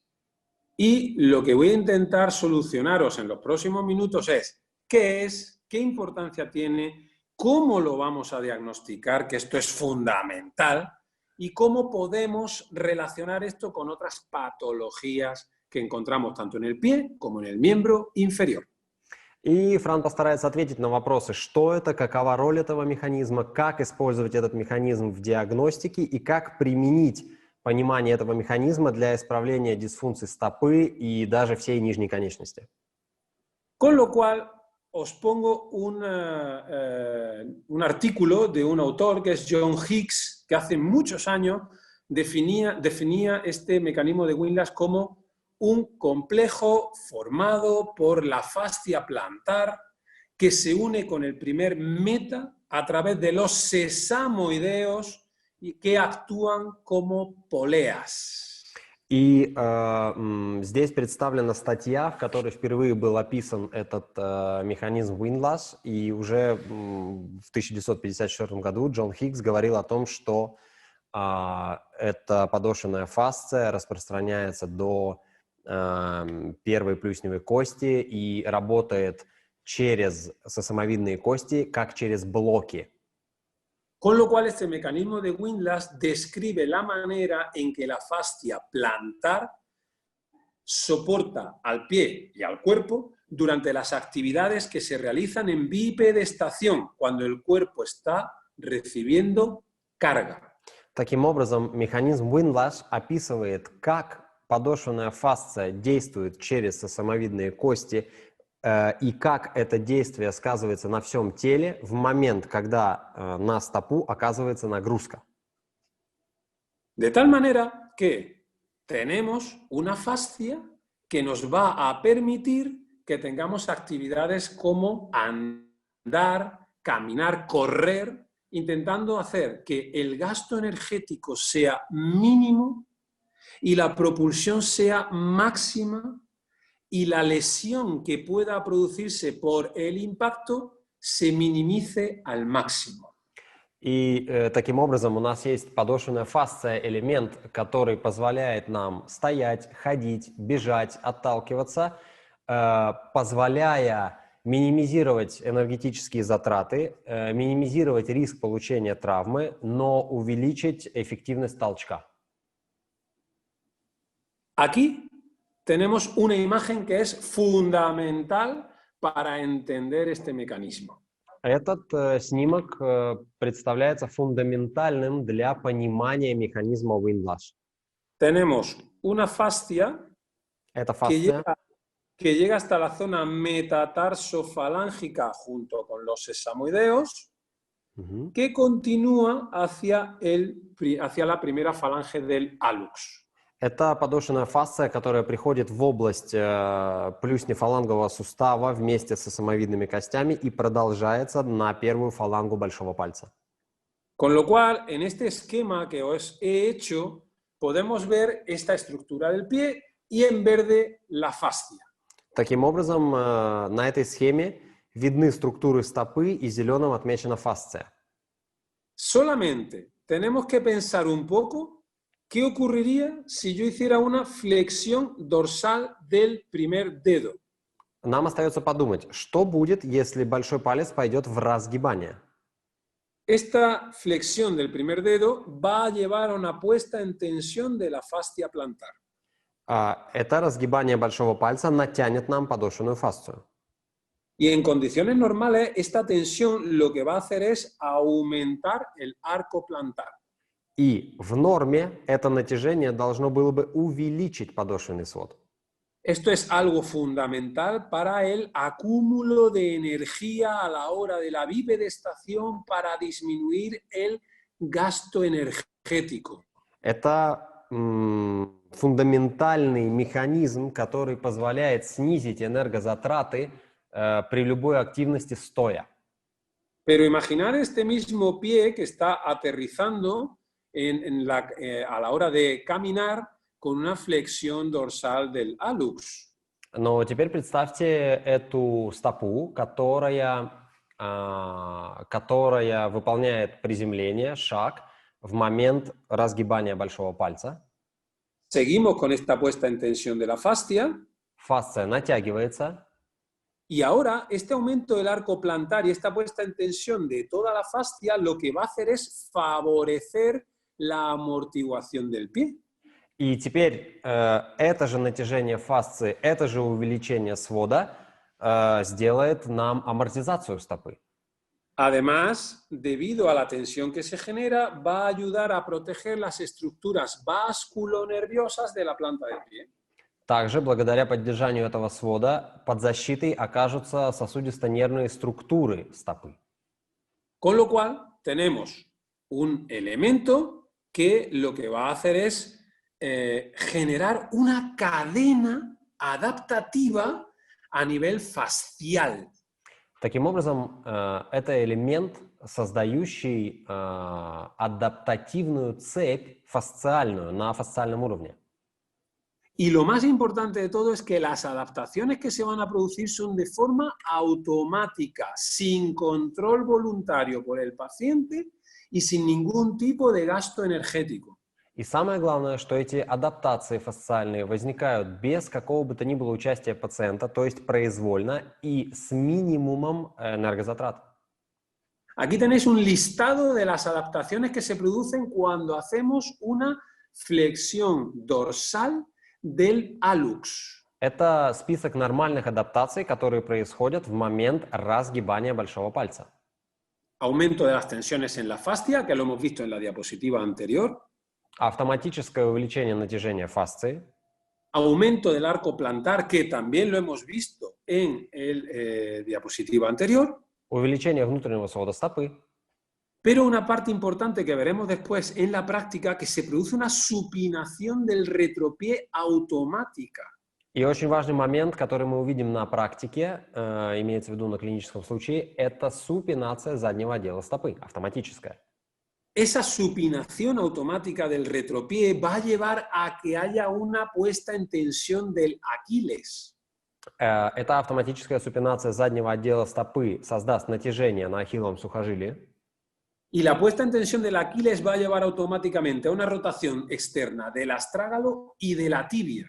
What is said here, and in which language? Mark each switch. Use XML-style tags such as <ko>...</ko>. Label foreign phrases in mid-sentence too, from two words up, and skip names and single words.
<es>Y lo que voy a intentar solucionaros en los próximos minutos es qué es, qué importancia tiene, cómo lo vamos a diagnosticar, que esto es fundamental, y cómo podemos relacionar esto con otras patologías que encontramos tanto en el pie como en el miembro inferior.</es> <ru>И Фран постарается ответить на вопросы, что это, какова роль этого механизма, как использовать этот механизм в диагностике и как применить понимание этого механизма для исправления дисфункций стопы и даже всей нижней конечности.</ru> <es>Con lo cual, os pongo un artículo de un autor que es John Hicks, que hace muchos años definía este mecanismo de Whiplash como un complejo formado por la fascia plantar que se une con el primer meta a través de los sesamoideos y que actúan como poleas.</es> <ru>И здесь представлена статья, в которой впервые был описан этот механизм Whiplash, и уже в 1954 году Джон Хиггс говорил о том, что эта подошвенная фасция распространяется до первой плюсневой кости и работает через сосамовидные кости, как через блоки.</ru> <es>Con lo cual, este mecanismo de Windlass describe la manera en que la fascia plantar soporta al pie y al cuerpo durante las actividades que se realizan en bipedestación, cuando el cuerpo está recibiendo carga.</es> <ru>Таким образом, механизм Windlass описывает, как подошвенная фасция действует через сосамовидные кости и как это действие сказывается на всем теле в момент, когда на стопу оказывается нагрузка.</ru> <es>De tal manera que tenemos una fascia que nos va a permitir que tengamos actividades como andar, caminar, correr, intentando hacer que el gasto energético sea mínimo y la propulsión sea máxima y la lesión que pueda producirse por el impacto se minimice al máximo.</es> <ru>И таким образом у нас есть подошвенная фасция, элемент, который позволяет нам стоять, ходить, бежать, отталкиваться, позволяя минимизировать энергетические затраты, минимизировать риск получения травмы, но увеличить эффективность толчка.</ru> <es>Aquí tenemos una imagen que es fundamental para entender este mecanismo.</es> <ru>Этот снимок представляется фундаментальным для понимания механизма Windlass.</ru> <es>Tenemos una fascia</es> <ru>Это фасция,</ru> <es>que llega hasta la zona metatarsofalángica junto con los sesamoideos, que continúa hacia la primera falange del hallux.</es> <ru>это подошвенная фасция, которая приходит в область плюснефалангового сустава вместе со самовидными костями и продолжается на первую фалангу большого пальца.</ru> <es>Con lo cual, en este esquema que os he hecho, podemos ver esta estructura del pie y en verde la fascia.</es> <ru>Таким образом, на этой схеме видны структуры стопы и зеленым отмечена фасция.</ru> <es>Solamente tenemos que pensar un poco qué ocurriría si yo hiciera una flexión dorsal del primer dedo.</es> <ru>Нам остается подумать, что будет, если большой палец пойдет в разгибание.</ru> <es>Esta flexión del primer dedo va a llevar a una puesta en tensión de la fascia plantar.</es> <ru>Это разгибание большого пальца натянет нам подошвенную фасцию.</ru> <es>Y en condiciones normales, esta tensión lo que va a hacer es aumentar el arco plantar.</es> <ru>И в норме это натяжение должно было бы увеличить подошвенный свод.</ru> <es>Esto es algo fundamental para el acúmulo de energía a la hora de la bipedestación para disminuir el gasto energético.</es> <ru>Это фундаментальный механизм, который позволяет снизить энергозатраты при любой активности стоя.</ru> <es>Pero imaginar este mismo pie que está aterrizando a la hora de caminar con una flexión dorsal del hallux.</es> <ru>Но теперь представьте эту стопу, которая выполняет приземление, шаг, в момент разгибания большого пальца.</ru> <es>Seguimos con esta puesta en tensión de la fascia.</es> <ru>Фасция натягивается.</ru> <es>Y ahora, este aumento del arco plantar y esta puesta en tensión de toda la fascia lo que va a hacer es favorecer la amortiguación del pie.</es> <ru>И теперь это же натяжение фасции, это же увеличение свода сделает нам амортизацию стопы.</ru> <es>Además, debido a la tensión que se genera, va a ayudar a proteger las estructuras vasculonerviosas de la planta del pie.</es> <ru>Также, благодаря поддержанию этого свода, под защитой окажутся сосудисто-нервные структуры стопы.</ru> <es>Con lo cual, tenemos un elemento que lo que va a hacer es generar una cadena adaptativa a nivel fascial.</es> <ru>Таким образом, это элемент, создающий адаптативную цепь фасциальную на фасциальном уровне.</ru> <es>Y lo más importante de todo es que las adaptaciones que se van a producir son de forma automática, sin control voluntario por el paciente y sin ningún tipo de gasto energético.</es> <ru>И самое главное, что эти адаптации фасциальные возникают без какого бы то ни было участия пациента, то есть произвольно и с минимумом энергозатрат.</ru> <es>Aquí tenéis un listado de las adaptaciones que se producen cuando hacemos una flexión dorsal del hallux.</es> <ru>Это список нормальных адаптаций, которые происходят в момент разгибания большого пальца.</ru> <es>Aumento de las tensiones en la fascia, que lo hemos visto en la diapositiva anterior.</es> <ru>Автоматическое увеличение натяжения фасции.</ru> <es>Aumento del arco plantar, que también lo hemos visto en la diapositiva anterior.</es> <ru>Увеличение внутреннего свода стопы.</ru> <es>Pero una parte importante que veremos después en la práctica, que se produce una supinación del retropié automática.</es> <ru>И очень важный момент, который мы увидим на практике, имеется в виду на клиническом случае, это супинация заднего отдела стопы, автоматическая.</ru> <es>Esa supinación automática del retropié va a llevar a que haya una puesta en tensión del Aquiles.</es> <ru>Эта автоматическая супинация заднего отдела стопы создаст натяжение на ахилловом сухожилии.</ru> <es>Y la puesta en tensión del Aquiles va a llevar automáticamente a una rotación externa del astrágalo y de la tibia.</es>